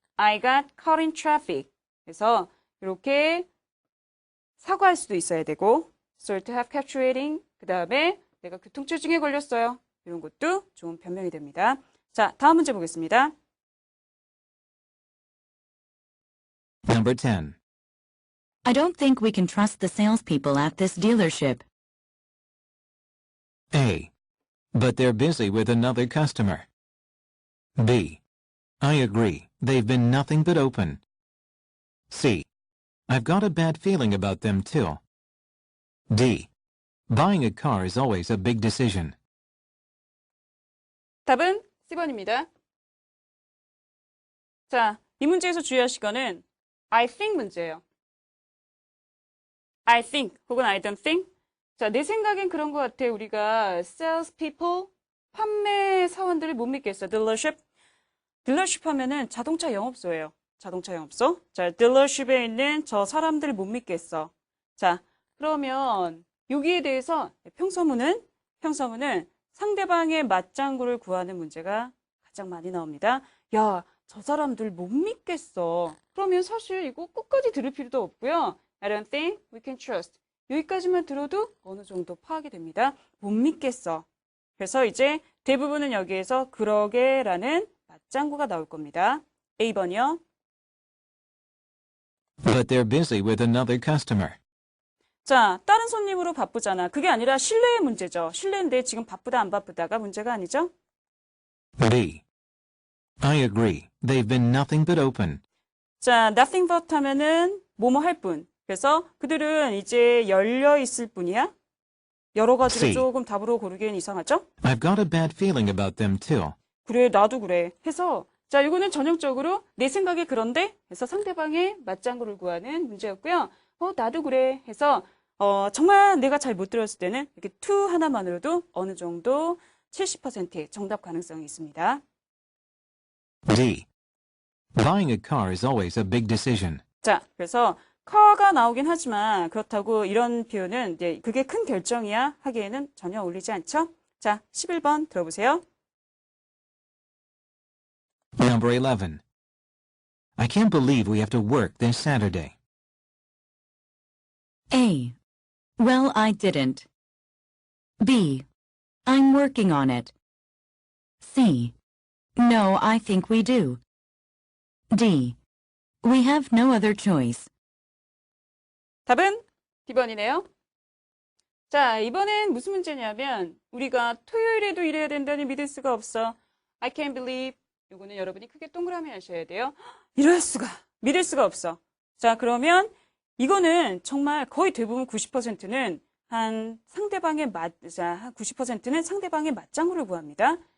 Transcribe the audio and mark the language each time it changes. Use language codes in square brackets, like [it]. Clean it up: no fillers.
[en] I got caught in traffic. [ko] 그래서 이렇게 사과할 수도 있어야 되고 [en] Sorry to have kept waiting. [ko] 그 다음에 내가 교통체증에 걸렸어요. 이런 것도 좋은 변명이 됩니다. 자, 다음 문제 보겠습니다. [en] Number 10. I don't think we can trust the salespeople at this dealership. A. But they're busy with another customer. B. I agree. They've been nothing but open. C. I've got a bad feeling about them too. D. Buying a car is always a big decision. [ko] 답은 C번입니다. 자, 이 문제에서 주의하실 거는 I think 문제예요. [en] I think 혹은 I don't think. [ko] 자, 내 생각엔 그런 것 같아. 우리가 sales people, 판매 사원들을 못 믿겠어. [en] dealership. [ko] dealership 하면은 자동차 영업소예요. 자동차 영업소. 자, dealership에 있는 저 사람들을 못 믿겠어. 자, 그러면 여기에 대해서 평서문은 상대방의 맞장구를 구하는 문제가 가장 많이 나옵니다. 야, 저 사람들 못 믿겠어. 그러면 사실 이거 끝까지 들을 필요도 없고요. [en] I don't think we can trust. [ko] 여기까지만 들어도 어느 정도 파악이 됩니다. 못 믿겠어. 그래서 이제 대부분은 여기에서 그러게라는 맞장구가 나올 겁니다. A번이요. [en] But they're busy with another customer. [ko] 자, 다른 손님으로 바쁘잖아. 그게 아니라 신뢰의 문제죠. 신뢰인데 지금 바쁘다 안 바쁘다가 문제가 아니죠. [en] B. I agree. They've been nothing but open. [ko] 자, nothing but 하면은 뭐뭐 할 뿐. 그래서 그들은 이제 열려 있을 뿐이야. 여러 가지로 [en] C. [ko] 조금 답으로 고르기엔 이상하죠? [en] I've got a bad feeling about them too. [ko] 그래, 나도 그래. 해서 자, 이거는 전형적으로 내 생각에 그런데 해서 상대방의 맞장구를 구하는 문제였고요. 나도 그래. 해서 정말 내가 잘 못 들었을 때는 이렇게 to 하나만으로도 어느 정도 70%의 정답 가능성이 있습니다. [en] D. Buying a car is always a big decision. [ko] 자, 그래서 car가 나오긴 하지만 그렇다고 이런 표현은 이제 그게 큰 결정이야 하기에는 전혀 어울리지 않죠? 자, 11번 들어보세요. [en] Number 11. I can't believe we have to work this Saturday. A. Well, I didn't. B. I'm working on it. C. No, I think we do. D. We have no other choice. [ko] 답은 D번이네요. 자, 이번엔 무슨 문제냐면 우리가 토요일에도 일해야 된다니 믿을 수가 없어. [en] I can't believe. [ko] 요거는 여러분이 크게 동그라미 하셔야 돼요. 이럴 수가. 믿을 수가 없어. 자, 그러면 이거는 정말 거의 대부분 90%는 한 90%는 상대방의 맞장구를 구합니다.